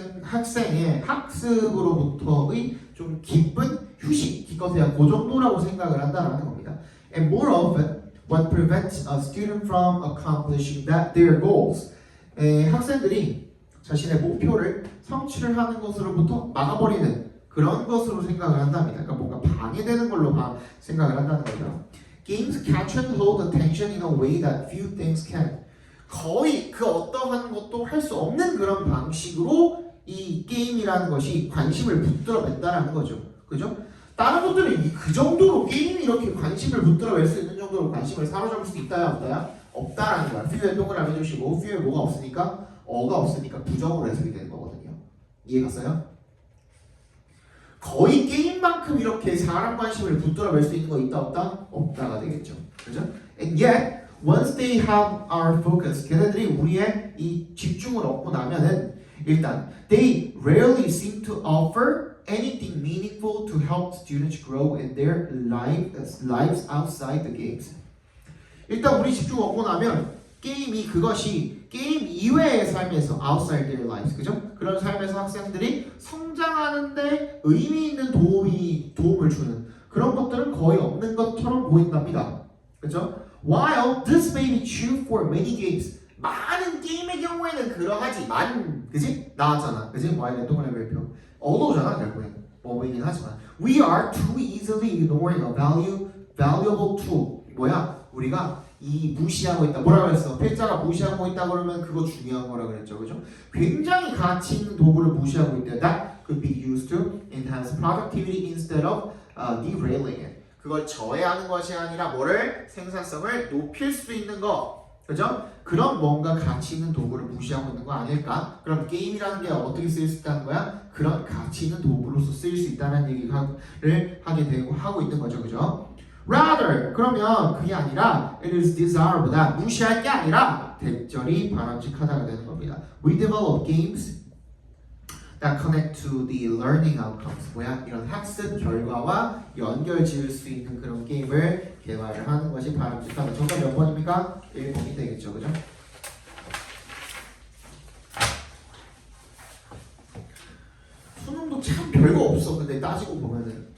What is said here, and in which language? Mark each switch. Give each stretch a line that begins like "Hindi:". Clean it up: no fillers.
Korean: 학생의 학습으로부터의 좀 기쁜 휴식, 기껏해야 그 정도라고 생각을 한다는 겁니다.
English: And more often, what prevents a student from accomplishing their goals.
Korean: 학생들이 자신의 목표를 성취를 하는 것으로부터 막아버리는 그런 것으로 생각을 한답니다. 그러니까 뭔가 방해되는 걸로 생각을 한다는 거죠.
English: Games catch and hold attention in a way that few things can.
Korean: 거의 그 어떠한 것도 할 수 없는 그런 방식으로 이 게임이라는 것이 관심을 붙들어맨다라는 거죠. 그죠? 다른 것들은 그 정도로 게임이 이렇게 관심을 붙들어낼 수 있는 정도로 관심을 사로잡을 수 있다야 없다야? 없다라는 거야. few에 동그라미 해주시고 few에 뭐가 없으니까 어가 없으니까 부정으로 해석이 되는 거거든요. 이해 갔어요? 거의 게임만큼 이렇게 사람 관심을 붙들어낼 수 있는 거 있다 없다? 없다가 되겠죠. 그죠?
English: And yet once they have our focus,
Korean: 걔네들이 우리의 이 집중을 얻고 나면은 일단
English: they rarely seem to offer anything meaningful to help students grow in their lives outside the games.
Korean: 일단 우리 집중 얻고 나면 게임이 그것이 게임 이외의 삶에서
English: outside their lives,
Korean: 그죠? 그런 삶에서 학생들이 성장하는데 의미 있는 도움을 주는 그런 것들은 거의 없는 것처럼 보인답니다. 그죠?
English: While this may be true for many games,
Korean: 많은 게임의 경우에는 그러하지만, 그지? 나왔잖아, 그지?
English: While의
Korean: 동그라미 별표 어도잖아 결국엔 뭐이긴 하지만
English: we are too easily ignoring a valuable tool.
Korean: 뭐야? 우리가 이 무시하고 있다. 뭐라 그랬어? 필자가 무시하고 있다 그러면 그거 중요한 거라 그랬죠, 그죠? 굉장히 가치 있는 도구를 무시하고 있다.
English: That could be used to enhance productivity instead of derailing it.
Korean: 그걸 저해하는 것이 아니라 뭐를 생산성을 높일 수 있는 거, 그죠? 그런 뭔가 가치 있는 도구를 무시하고 있는 거 아닐까? 그럼 게임이라는 게 어떻게 쓰일 수 있다는 거야? 그런 가치 있는 도구로서 쓰일 수 있다는 얘기를 하게 되고 하고 있는 거죠, 그죠? Rather, 그러면 그게 아니라
English: it is desirable,
Korean: 무시할 게 아니라 적절히 바람직하다가 되는 겁니다.
English: We develop games that connect to the learning outcomes.
Korean: 뭐야? 이런 학습 결과와 연결 지을 수 있는 그런 게임을 개발을 하는 것이 바람직하다. 정답 몇 번입니까? 1번이 되겠죠, 그죠? 수능도 참 별거 없어. 근데 따지고 보면은.